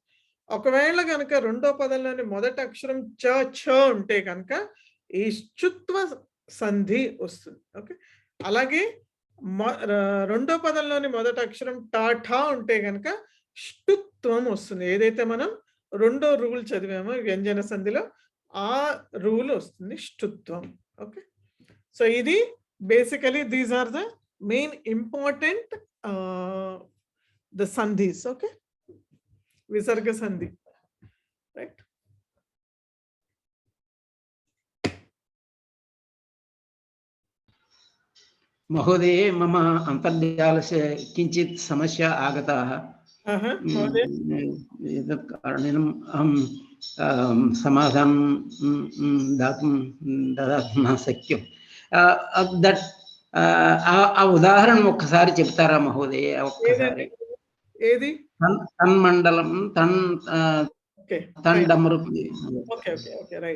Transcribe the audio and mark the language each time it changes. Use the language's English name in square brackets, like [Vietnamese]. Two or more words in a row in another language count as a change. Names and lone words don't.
[Telugu] ఒకవేళ కనుక రెండో పదంలోని మొదటి అక్షరం చ ఛ ఉంటే కనుక ఈ శ్చుత్వ సంధి వస్తుంది. ఓకే, అలాగే రెండో పదంలోని మొదటి అక్షరం టా ఠా ఉంటే కనుక ష్టుత్వం వస్తుంది. ఏదైతే మనం రెండో రూల్ చదివామో వ్యంజన సంధిలో ఆ రూల్ వస్తుంది, ష్టుత్వం. [English] okay, so ఇది basically these are the main important the sandhis. Okay, visarga sandhi, right? [Sanskrit] महोदय मम अन्तर्जालस्य किञ्चित् समस्या आगता। एतत् कारणेन अहं समाधानं ददातुं न शक्यम्। [Telugu] దట్ ఆ ఉదాహరణ ఒక్కసారి చెప్తారా మహోదయ? ఒక్కసారి ఏది? [Sanskrit] తన్మండలం తన్ డమరు. [English] okay okay okay right.